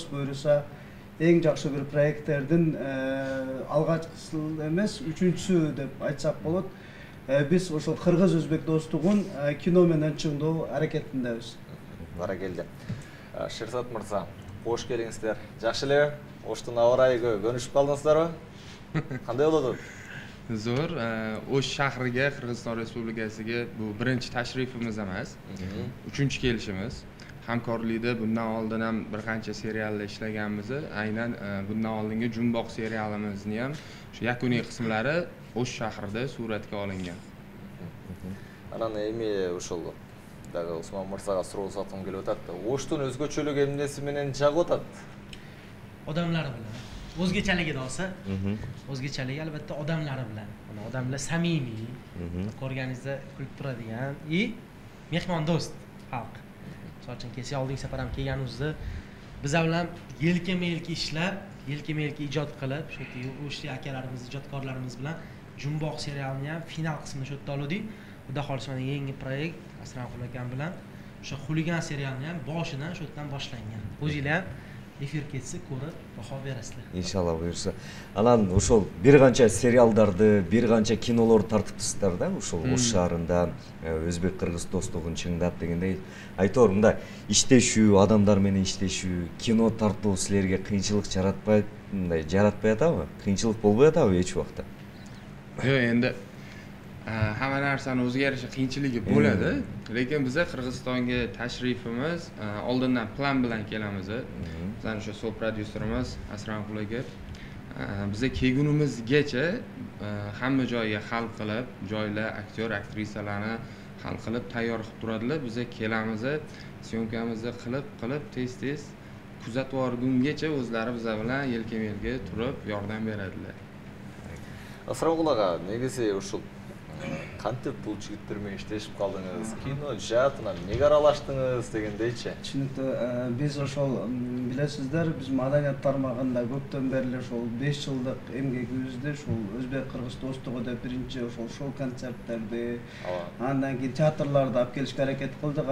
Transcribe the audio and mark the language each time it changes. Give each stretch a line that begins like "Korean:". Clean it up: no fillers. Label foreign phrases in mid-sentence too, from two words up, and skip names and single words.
Kyrgyz: Буюрса эң жакшы бир проекттердин алгачкысы эмес, үчүнчүсү деп айтсак болот. Биз ошол кыргыз-өзбек достугун кино менен чыңдоо аракетиндебиз. Баракелде. Шерзат мырза, кош келиңиздер. Жакшы эле? Оштун аба ырайыгы көнүшүп калдыңыздарбы? Кандай болот?
Uzbek: Zo'r, Osh shahriga, Qirg'iziston Respublikasiga bu birinchi tashrifimiz emas, uchinchi kelishimiz. Hamkorlikda bundan oldin ham bir qancha serialda ishlaganmiz. Aynan bundan oldingi Jumboq serialimizni ham shu yakuniy qismlari Osh shahrida suratga olingan.
Kyrgyz: Анан эми ошол дагы Усман мырзага суроо салгым келип атат. Оштун өзгөчөлүгү эмнеси менен жагып атат?
Uzbek: Odamlari bilan. O'zgachaligi olsa, o'zgachaligi albatta odamlari bilan. Odamlar samimiy, ko'rganingizda kulib turadigan, mehmondo'st xalq. Misol uchun kelsa oldingi safar ham kelganimizda biz bilan yelkama-yelka ishlab, yelkama-yelka ijod qilib, shu o'sha akalarimiz, ijodkorlarimiz bilan Jumboq serialini ham final qismini shu yerda oldik. Xudo xolisa mana yangi proyekt Asranqul akam bilan o'sha xuligan serialini ham boshidan shu yerdan boshlangan. O'zingizlar ham efir ketsa ko'rib baho berasizlar. Inshaalloh buyursa.
Kyrgyz: Анан ошол бир канча сериалдарды, бир канча кинолор тартыптысыздар да, ушул Ош шаарында өзбек-кыргыз достугун чыңдап дегендей. Айтор, мында иштешүү, адамдар менен иштешүү, кино тартуу силерге кыйынчылык жаратпайт, мындай жаратпай атабы? Кыйынчылык болбой атабы эч убакта?
Uzbek: Yo'q, endi hamma narsani o'ziga yarasha qiyinchiligi bo'ladi, lekin biz Qirg'izistonga tashrifimiz oldindan plan bilan kelamiz. Bizning o'sha sol prodyuserimiz Asranqul aka biza kelgunimizgacha hamma joyga hal qilib, joylar, aktyor, aktrisalarni hal qilib tayyor qilib turadilar. Biza kelamiz, syomkamizni qilib tez-tez kuzatib borgungacha o'zlari biz bilan yelkama-yelka turib yordam beradilar.
Kyrgyz: Асранкул ага, негизи ушул кантип бул жигиттер менен иштешип калдыңыз? Кино жаатынан эмнеге аралаштыңыз дегендейчи? Түшүнүктүү. Биз ошол билесиздер, биз маданият тармагында көптөн бери ошол 5 жылдык эмгегибизди ушул өзбек-кыргыз достугу деп биринчи ошол шоу концерттерди, андан кийин театрларды алып келишке аракет кылдык.